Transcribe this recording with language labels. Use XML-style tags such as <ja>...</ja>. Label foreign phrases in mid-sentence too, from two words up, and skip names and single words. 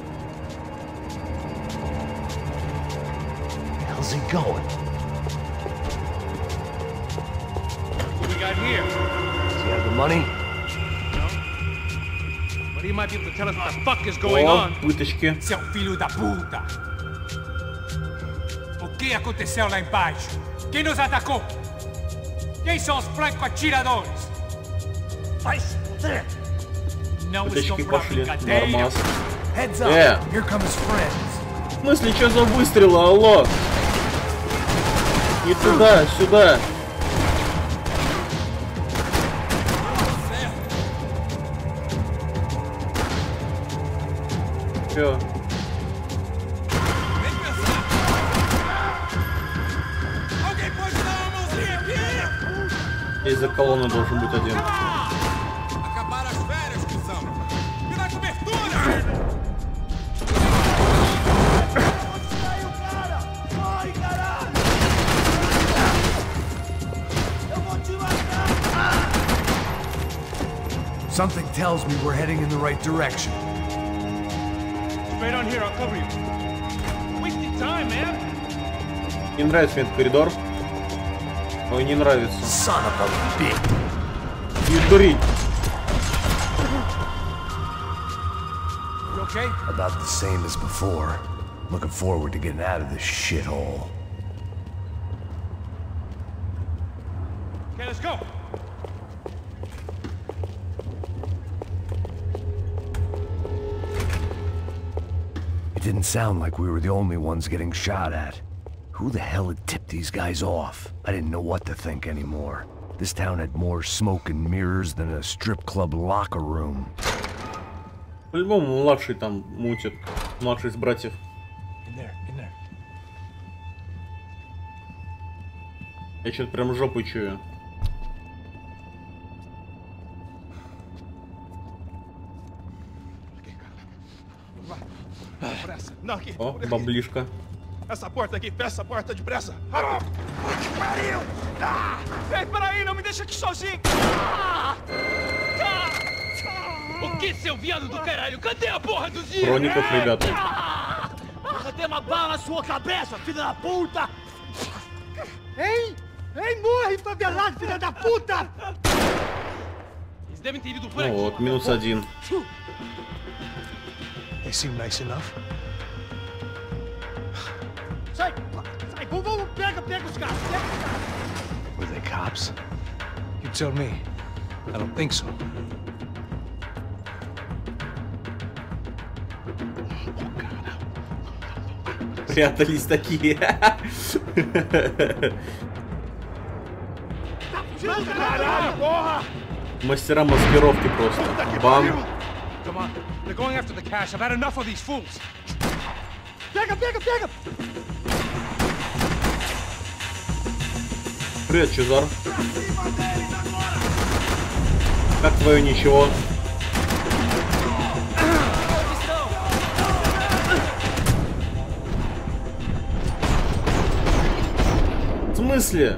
<en>Where the hell's he going? What we got here? Does he have the money? No? But he might be able to tell us what the fuck is going</en> <ru>О,</ru> <en>on.</en> <ru>вытащки.</ru> <pt>Seu filho da puta! O que aconteceu lá embaixo? Quem nos atacou? Quem são os franco-atiradores? Vai se fuder! Não estão</pt> <ru>Вытащки</ru> <pt>pra</pt> <ru>пошли.</ru> <pt>brincadeira!</pt> <ru>Нормас.</ru> <en>Heads up, here come his friends.</en> <ru>В смысле, что за выстрелы? Алло. Не туда, сюда. Чё? Здесь за колонной должен быть один.</ru> <pt>Acabaram as férias, cuzão! Me dá cobertura! Aí o cara! Corre, caralho! Eu vou te matar!</pt> <en>Something tells me we're heading in the right direction. Straight on here, I'll cover you. Wasting time, man.</en> <ru>Не нравится мне этот коридор. Ой, не нравится.</ru> <en>Son of a bitch.</en> <ru>Не дури.</ru> <en>You okay? About the same as before. Looking forward to getting out of this shithole. Okay, let's go. It didn't sound like we were the only ones getting shot at. Who the hell had tipped these guys off? I didn't know what to think anymore. This town had more smoke and mirrors than a strip club locker room.</en> <ru>По-любому младший там мутит. Младший из братьев.</ru> <en>In there.</en> <ru>Я что-то прям жопу чую.</ru> <pt>Não, aqui.</pt> <ru>О, баблишка.</ru> <pt>Essa porta aqui, fecha essa porta depressa. Rápido. Pariu! Ei, peraí, não me deixa aqui sozinho. O que, seu viado do caralho? Cadê a porra dos dias?</pt> <ru>Хроников, ребята.</ru> <pt>Cadê uma bala na sua cabeça, filha da puta? Ei! Ei, morre, favelado, filha da puta! Eles devem ter ido por</pt> <ru>Ну</ru> <pt>aqui.</pt> <ru>вот, -1.</ru> <en>They seem nice enough.</en> <pt>Sai! Vamos, pega os caras!</pt> <en>Were they cops? You tell me. I don't think so.</en> <ru>Прятались такие.</ru> <pt>Caralho, porra!</pt> <ru>Мастера маскировки просто. Бам.</ru> <en>Come on, they're going after the cash. I've had enough of these fools.</en> <pt>Pega!</pt> <ru>Привет, Чезар. Как твое ничего? В смысле?</ru>